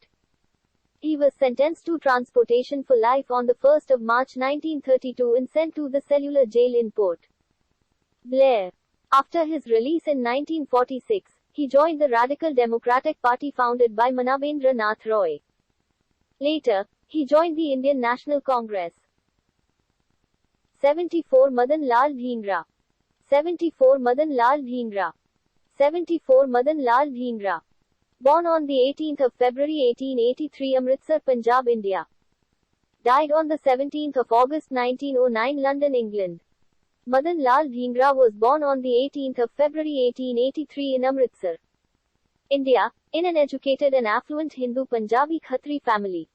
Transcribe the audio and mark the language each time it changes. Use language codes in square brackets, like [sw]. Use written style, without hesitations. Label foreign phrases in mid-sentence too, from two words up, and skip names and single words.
[en] He was sentenced to transportation for life on the 1st of March 1932 and sent to the cellular jail in Port Blair. After his release in 1946, he joined the Radical Democratic Party founded by Manabendra Nath Roy. Later, he joined the Indian National Congress. 74 Madan Lal Dhingra. 74 Madan Lal Dhingra. 74 Madan Lal Dhingra. Born on the 18th of February 1883 Amritsar, Punjab, India. Died on the 17th of August 1909 London, England. Madan Lal Dhingra was born on the 18th of February 1883 in Amritsar, India, in an educated and affluent Hindu Punjabi Khatri family.